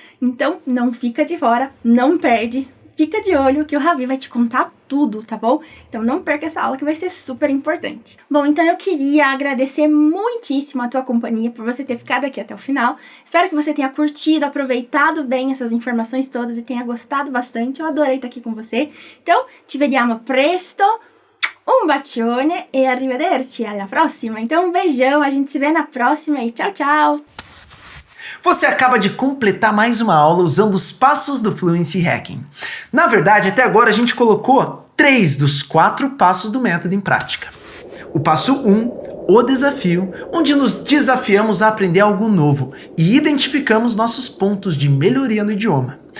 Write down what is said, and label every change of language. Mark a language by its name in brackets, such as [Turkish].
[Portuguese] Então, não fica de fora, não perde. Fica de olho que o Ravi vai te contar tudo, tá bom? Então não perca essa aula que vai ser super importante. Bom, então eu queria agradecer muitíssimo a tua companhia por você ter ficado aqui até o final. Espero que você tenha curtido, aproveitado bem essas informações todas e tenha gostado bastante. Eu adorei estar aqui com você. [Italian] Então, ci vediamo presto. Um bacione e arrivederci alla prossima. [Portuguese] Então um beijão, a gente se vê na próxima e tchau, tchau! Você acaba de completar mais uma aula usando os passos do Fluency Hacking. Na verdade, até agora a gente colocou 3 dos 4 passos do método em prática. O passo 1, o desafio, onde nos desafiamos a aprender algo novo e identificamos nossos pontos de melhoria no idioma.